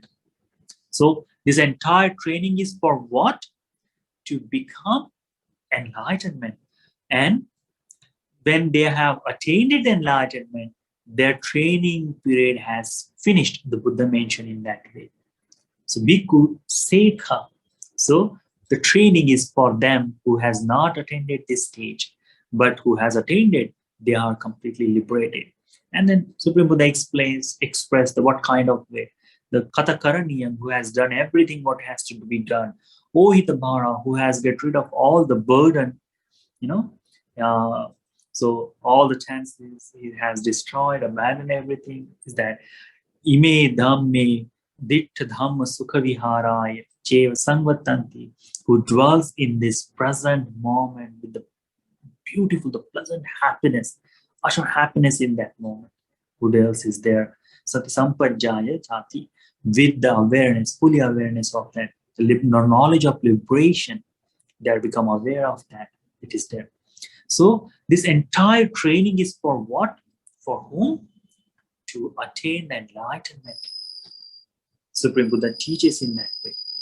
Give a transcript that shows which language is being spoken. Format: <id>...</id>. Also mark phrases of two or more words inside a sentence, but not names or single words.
<en>So this entire training is for what? To become enlightenment. And when they have attained the enlightenment, their training period has finished. The Buddha mentioned in that way.</en> <pi>So bhikkhu sekha.</pi> <en>So the training is for them who has not attained this stage, but who has attained it, they are completely liberated. And then Supreme Buddha expressed the what kind of way. The Katakaraniyam, who has done everything what has to be done. Ohitabhara, who has get rid of all the burden, so all the chances he has destroyed, abandoned everything, is that</en> <pi>ime dhamme dittha dhamma sukha viharaya cheva sangvatanti,</pi> <en>who dwells in this present moment with the beautiful, the pleasant happiness, utter happiness in that moment. Who else is there?</en> <pi>Sati sampajaya chati,</pi> <en>with the awareness, fully awareness of that, the knowledge of liberation, they are become aware of that. It is there. So this entire training is for what? For whom? To attain the enlightenment. Supreme Buddha teaches in that way.</en>